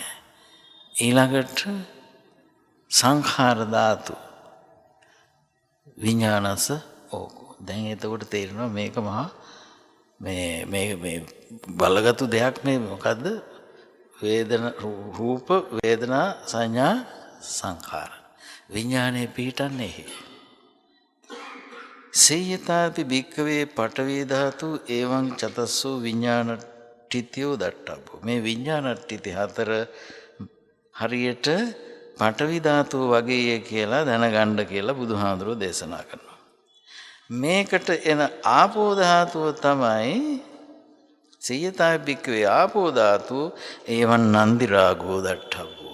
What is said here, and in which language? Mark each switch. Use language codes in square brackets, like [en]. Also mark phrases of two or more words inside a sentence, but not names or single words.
[pi] ඊළඟට සංඛාර ධාතු විඥානස ඕකෝ. [si] දැන් එතකොට තේරෙනවා මේක මහා මේ බලගත්ු දෙයක් නේ. මොකද්ද? රූප වේදනා සංඥා සංඛාර විඥානයේ පිහිටන්නේ එහි. [pi] සේයතාපි භික්ඛවේ පඨවි ධාතු එවං චතස්සෝ විඥානට්ඨිතියෝ දට්ඨබ්බෝ. [si] මේ විඥානට්ඨිති හතර හරියට පඨවි ධාතුව වගේ කියලා දැනගන්න කියලා බුදුහාඳුරෝ දේශනා කරනවා. මේකට එන ආපෝ ධාතුව තමයි [pi] සේයතාපි භික්ඛවේ ආපෝ ධාතු එවං නන්දි රාගෝ දට්ඨබ්බෝ.